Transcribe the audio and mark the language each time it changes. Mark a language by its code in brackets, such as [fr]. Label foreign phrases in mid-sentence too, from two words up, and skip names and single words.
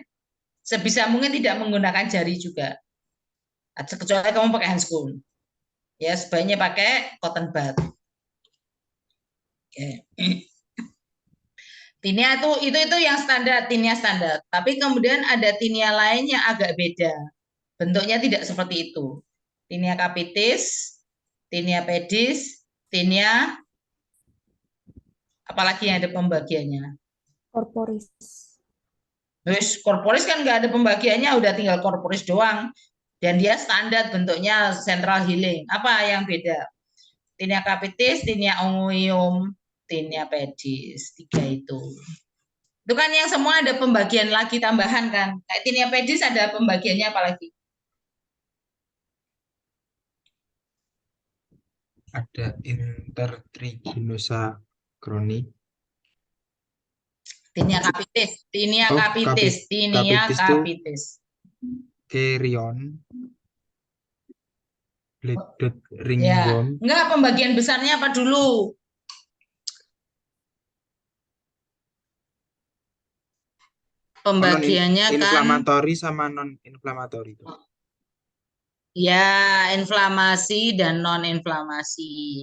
[id] Sebisa mungkin tidak menggunakan jari juga. Kecuali kamu pakai handscoon. Ya, sebaiknya pakai [en] cotton bud. [id] Oke. Tinea itu yang standar, tinea standar. Tapi kemudian ada tinea lain yang agak beda. Bentuknya tidak seperti itu. Tinea capitis, tinea pedis, tinea apalagi yang ada pembagiannya. Corporis. Terus corporis kan nggak ada pembagiannya, udah tinggal corporis doang. Dan dia standar bentuknya [en] central healing. [id] Apa yang beda? Tinea capitis, tinea ongoium, tinea pedis. 3 itu. Itu kan yang semua ada pembagian lagi tambahan kan. Kayak tinea pedis ada pembagiannya apa lagi? Ada intertriginosa chronic. Tinea capitis, tinea Oh, capitis, tinea capitis tuh capitis. Kerion, [en] black dot [id] Ya, ringworm, enggak, pembagian besarnya apa dulu? Pembagiannya kan inflamatori sama non inflamatori. ya inflamasi dan non inflamasi.